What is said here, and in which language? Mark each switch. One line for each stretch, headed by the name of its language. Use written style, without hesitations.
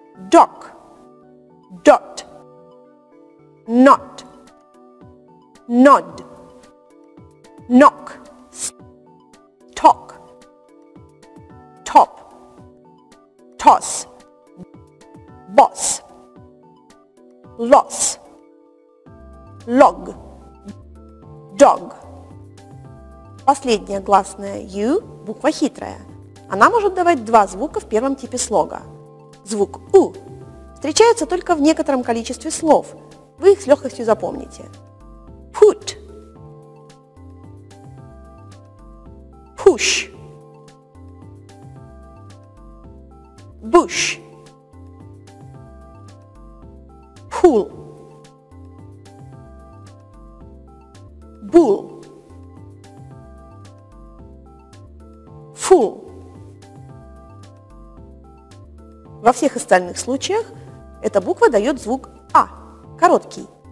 English: Dock, dot, knot, nod, knock, talk, top, toss, boss, loss, log, dog.
Russian: Последняя гласная U, буква хитрая. Она может давать два звука в первом типе слога. Звук У встречается только в некотором количестве слов. Вы их с легкостью запомните.
English: Put, push, bush, pool, bull, fool.
Russian: Во всех остальных случаях эта буква дает звук А, короткий.